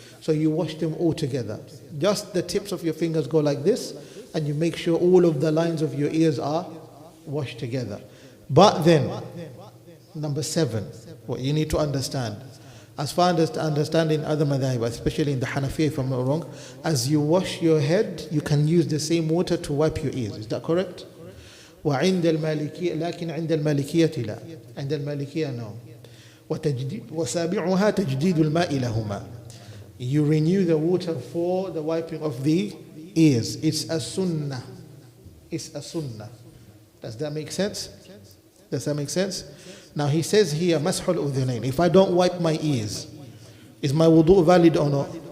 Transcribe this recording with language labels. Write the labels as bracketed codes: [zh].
[en] So you wash them all together. Just the tips of your fingers go like this, and you make sure all of the lines of your ears are washed together. But then, number 7, what you need to understand, as far as understanding other madhahib, especially in the Hanafi, if I'm not wrong, as you wash your head, you can use the same water to wipe your ears. Is that correct? [ar] وعند المالكية لكن عند المالكية لا. عند المالكية [en] no. [ar] وسابعها تجديد الماء لهما. [en] You renew the water for the wiping of the ears. It's a sunnah. It's a sunnah. Does that make sense? Does that make sense? Now he says here, mas'hul udhunayn. If I don't wipe my ears, is my wudu valid or not?